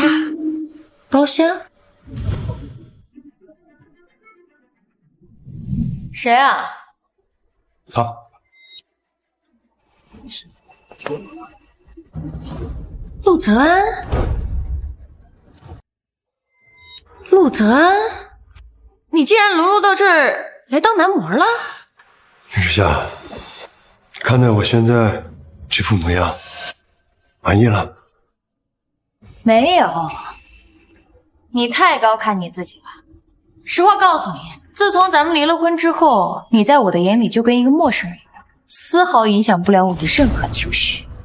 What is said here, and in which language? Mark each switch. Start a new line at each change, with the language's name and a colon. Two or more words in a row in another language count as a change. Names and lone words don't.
Chinese: 包蝦？誰啊？他。陸澤安？陸澤安？你竟然淪落到這兒來當男模了？林之夏，看待我现在这副模样，满意了？没有，你太高看你自己了。实话告訴你，自從咱們離了婚之後，你在我的眼裡就跟一個陌生人一樣，絲毫影響不了我的任何情緒。